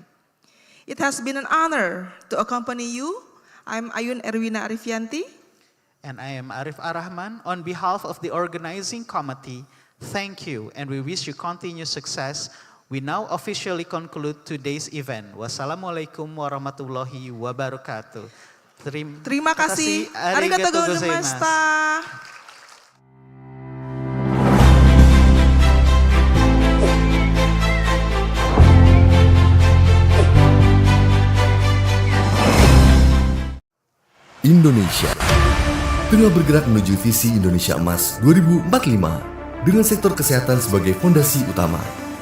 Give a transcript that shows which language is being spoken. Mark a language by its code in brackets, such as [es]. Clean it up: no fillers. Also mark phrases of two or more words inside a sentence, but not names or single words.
[en] It has been an honor to accompany you. I'm Ayun Erwina Arifianti. And I am Arif Arahman. On behalf of the organizing committee, thank you and we wish you continued success. We now officially conclude today's event. [ar] والسلام عليكم ورحمة الله وبركاته. [id] Terima kasih. [ja] ありがとうございました. [id] Indonesia tengah bergerak menuju visi Indonesia Emas 2045 dengan sektor kesehatan sebagai fondasi utama.